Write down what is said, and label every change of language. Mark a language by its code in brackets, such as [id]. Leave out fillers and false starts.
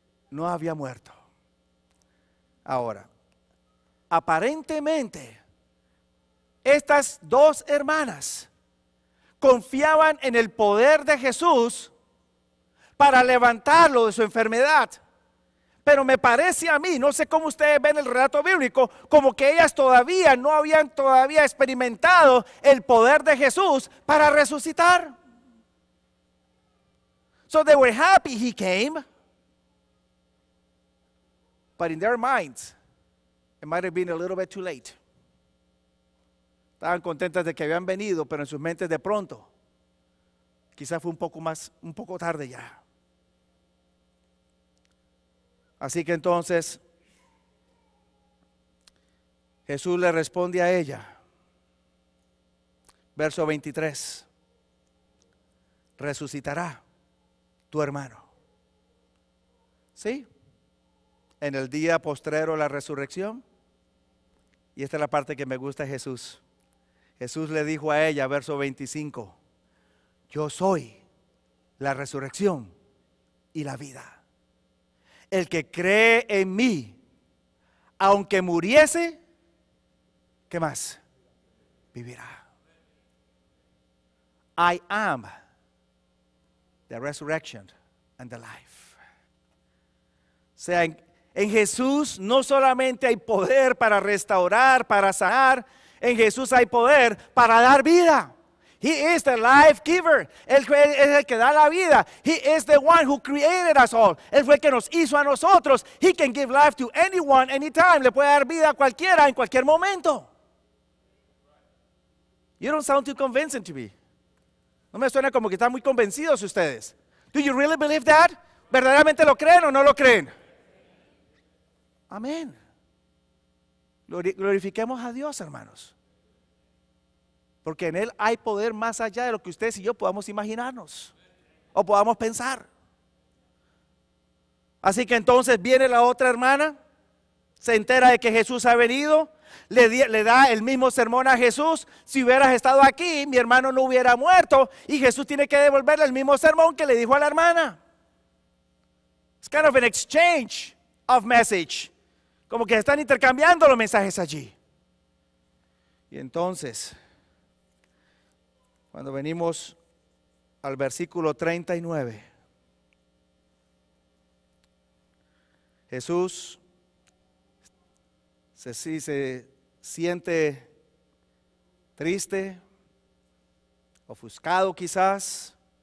[es] No había muerto. Ahora, aparentemente, estas dos hermanas confiaban en el poder de Jesús para levantarlo de su enfermedad. Pero me parece a mí, no sé cómo ustedes ven el relato bíblico, como que ellas todavía no habían experimentado el poder de Jesús para resucitar. [en] So they were happy he came, but in their minds, it might have been a little bit too late. [es] Estaban contentas de que habían venido, pero en sus mentes de pronto, quizás fue un poco tarde ya. Así que entonces, Jesús le responde a ella, verso 23, resucitará tu hermano. ¿Sí? En el día postrero la resurrección. Y esta es la parte que me gusta de Jesús. Jesús le dijo a ella, verso 25, yo soy la resurrección y la vida. El que cree en mí, aunque muriese, ¿qué más? Vivirá. [en] I am the resurrection and the life. [es] O sea, en Jesús no solamente hay poder para restaurar, para sanar, en Jesús hay poder para dar vida. [en] He is the life giver. [es] Él es el que da la vida. [en] He is the one who created us all. [es] Él fue el que nos hizo a nosotros. [en] He can give life to anyone, anytime. [es] Le puede dar vida a cualquiera en cualquier momento. [en] You don't sound too convincing to me. [es] No me suena como que están muy convencidos ustedes. [en] Do you really believe that? [es] ¿Verdaderamente lo creen o no lo creen? Amén. Glorifiquemos a Dios, hermanos. Porque en Él hay poder más allá de lo que ustedes y yo podamos imaginarnos o podamos pensar. Así que entonces viene la otra hermana, se entera de que Jesús ha venido, le da el mismo sermón a Jesús. Si hubieras estado aquí, mi hermano no hubiera muerto, y Jesús tiene que devolverle el mismo sermón que le dijo a la hermana. [en] It's kind of an exchange of message. [es] Como que están intercambiando los mensajes allí. Y entonces, cuando venimos al versículo 39, Jesús se siente triste, ofuscado quizás.